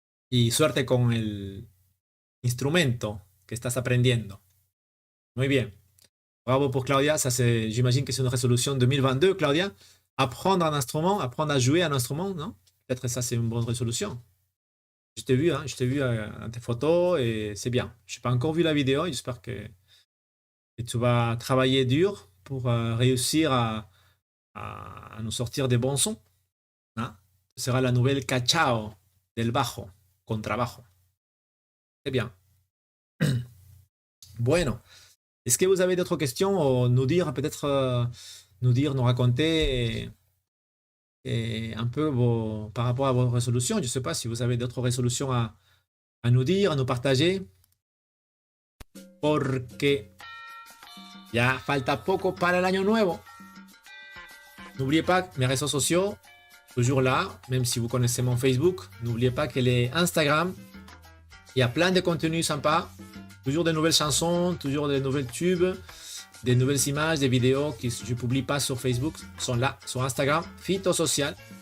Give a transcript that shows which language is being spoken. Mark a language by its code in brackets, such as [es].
[es] Y suerte con el instrumento que estás aprendiendo. Muy bien. [fr] Bravo pour Claudia. Ça, j'imagine que c'est une résolution 2022, Claudia. Apprendre un instrument, apprendre à jouer un instrument, non? Peut-être que ça, c'est une bonne résolution. Je t'ai vu, hein, je t'ai vu dans tes photos et c'est bien. Je n'ai pas encore vu la vidéo. J'espère que tu vas travailler dur pour réussir à nous sortir des bons sons. Hein? Ce sera la nouvelle cachao [es] del bajo, contrabajo. [fr] C'est bien. [es] Bueno. [fr] Est-ce que vous avez d'autres questions ou nous dire, peut-être, nous raconter un peu par rapport à vos résolutions? Je ne sais pas si vous avez d'autres résolutions à nous dire, à nous partager. [es] Porque ya falta poco para el año nuevo. [fr] N'oubliez pas mes réseaux sociaux, toujours là, même si vous connaissez mon Facebook. N'oubliez pas que les Instagram, il y a plein de contenus sympas. Toujours de nouvelles chansons, toujours de nouvelles tubes, des nouvelles images, des vidéos que je ne publie pas sur Facebook sont là, sur Instagram, Fito Social.